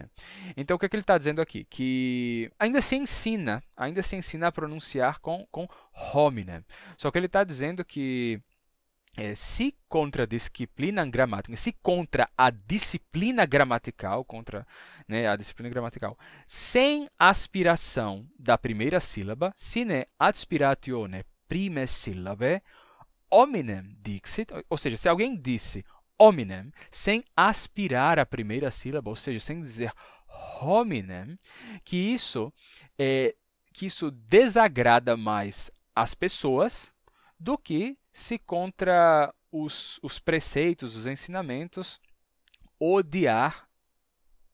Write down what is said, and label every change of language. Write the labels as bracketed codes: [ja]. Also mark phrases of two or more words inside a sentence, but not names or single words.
[pt] Então, o que ele está dizendo aqui? Que ainda se ensina a pronunciar com hominem. Só que ele está dizendo que se contra a disciplina gramatical, sem aspiração da primeira sílaba, [la] sine aspiratione prime syllabae, hominem dixit, [pt] ou seja, se alguém disse hominem sem aspirar a primeira sílaba, ou seja, sem dizer hominem, que isso desagrada mais as pessoas do que se contra os preceitos, os ensinamentos, odiar uma pessoa.